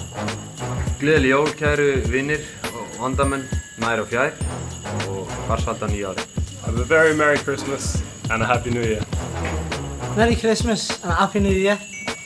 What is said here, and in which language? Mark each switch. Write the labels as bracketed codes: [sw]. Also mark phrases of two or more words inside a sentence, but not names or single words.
[is] Gleðileg jól, kæru vinir og vandamenn nær og fjær og farsælda nýja ári. [en] Have a very Merry Christmas and a Happy New Year. Merry Christmas and a Happy New Year.